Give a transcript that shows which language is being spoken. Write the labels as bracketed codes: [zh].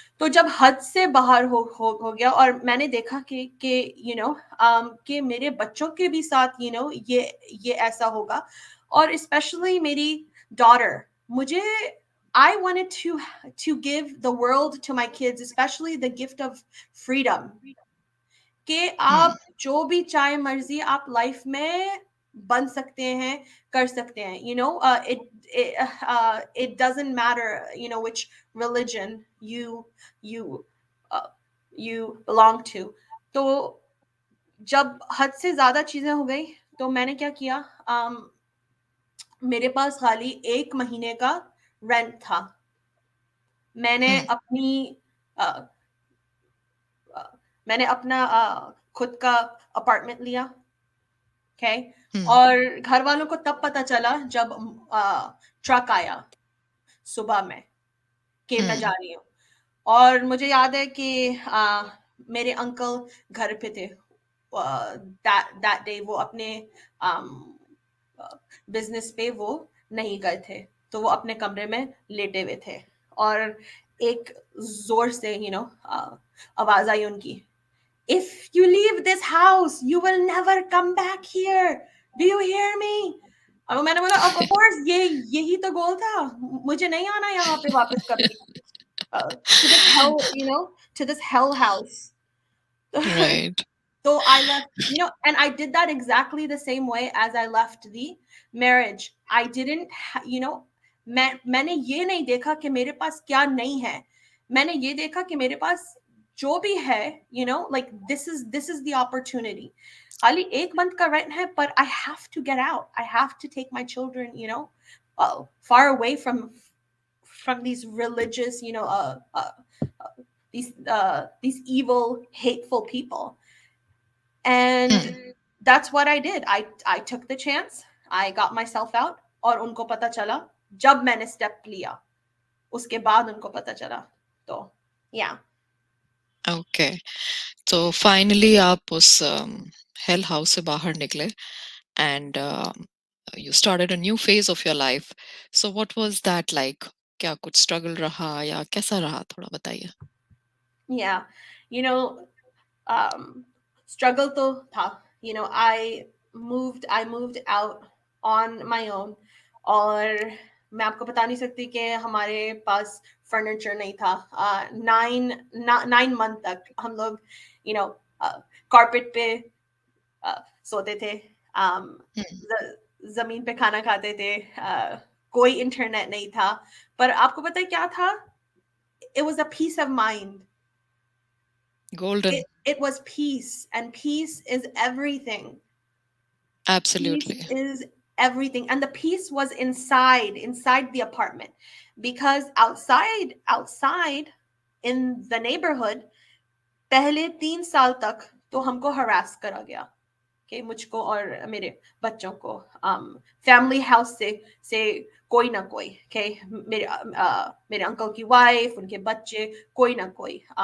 [hi] तो जब हद से बाहर हो गया, और मैंने देखा कि कि मेरे बच्चों के भी साथ ये ऐसा होगा, और स्पेशली मेरी डॉटर, मुझे [en] I wanted to give the world to my kids, especially the gift of freedom. [hi] कि हुँ, आप जो भी चाहे मर्जी आप लाइफ में बन सकते हैं, कर सकते हैं. [en] It doesn't matter which religion you uh, you belong to. [hi] तो जब हद से ज्यादा चीजें हो गई, तो मैंने क्या किया, मेरे पास खाली 1 महीने का रेंट था. मैंने हुँ, अपनी अ, मैंने अपना खुद का अपार्टमेंट लिया, ओके। Hmm. और घर वालों को तब पता चला जब ट्रक आया सुबह में कि मैं जा Hmm. रही हूँ। और मुझे याद है कि मेरे अंकल घर पे थे दैट डे। वो अपने बिजनेस पे वो नहीं गए थे, तो वो अपने कमरे में लेटे हुए थे। और एक जोर से आवाज आई उनकी, [en] If you leave this house you will never come back here, do you hear me? [hi] अब मैंने बोला ऑफ कोर्स, यही तो गोल था, मुझे नहीं आना यहाँ पे वापस कभी, [en] to this hell, to this hell house. Right. So I left, and I did that exactly the same way as I left the marriage. I didn't, [hi] मैंने ये नहीं देखा कि मेरे पास क्या नहीं है, मैंने ये देखा कि मेरे पास जो भी है, [en] like this is the opportunity. [hi] खाली एक month का rent है, [en] but I have to get out. I have to take my children, far away from these religious, these evil, hateful people. And Hmm. that's what I did. I took the chance. I got myself out. [hi] और उनको पता चला जब मैंने step लिया, उसके बाद उनको पता चला। तो yeah. [en] Okay. So finally [hi] आप उस hell house से बाहर निकले [en] and you started a new phase of your life. So what was that like? [hi] क्या कुछ struggle रहा या कैसा रहा, थोड़ा बताइए. [en] Yeah. You know, um, struggle to था. I moved out on my own. [hi] और मैं आपको बता नहीं सकती कि हमारे पास फर्नीचर नहीं था। 9 month तक हम लोग कारपेट पे सोते थे, Hmm. जमीन पे खाना खाते थे, कोई इंटरनेट नहीं था। पर आपको पता है क्या था? [en] It was a peace of mind. Golden. It was peace, and peace is everything. Peace Absolutely. is everything, and the peace was inside the apartment, because outside in the neighborhood, [hi] पहले 3 साल तक तो हमको harass करा गया, okay, मुझको और मेरे बच्चों को, फैमिली हाउस से कोई ना कोई, okay, मेरे अंकल की वाइफ, उनके बच्चे, कोई ना कोई,